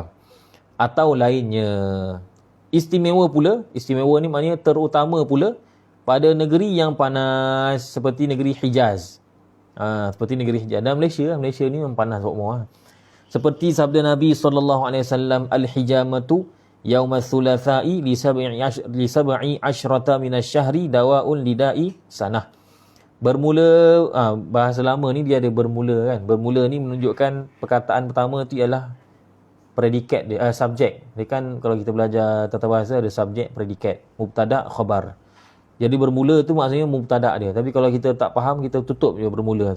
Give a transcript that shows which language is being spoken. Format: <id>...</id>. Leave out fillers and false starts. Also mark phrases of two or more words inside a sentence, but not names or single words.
<ms>Atau lainnya. Istimewa pula, istimewa ni maknanya terutama pula pada negeri yang panas seperti negeri Hijaz. Seperti negeri Hijaz. Dan Malaysia ni memang panas semua. Seperti sabda Nabi SAW,</ms> <ar>الحجامة يوم الثلاثاء لسبع عشرة من الشهر دواء لداء سنة.</ar> <ms>Bermula, bahasa lama ni dia ada bermula kan. Bermula ni menunjukkan perkataan pertama tu ialah predikat dia, subjek. Dia kan kalau kita belajar tata bahasa ada subjek, predikat, mubtada, khabar. Jadi bermula tu maksudnya mubtada dia. Tapi kalau kita tak faham, kita tutup je bermula tu.</ms>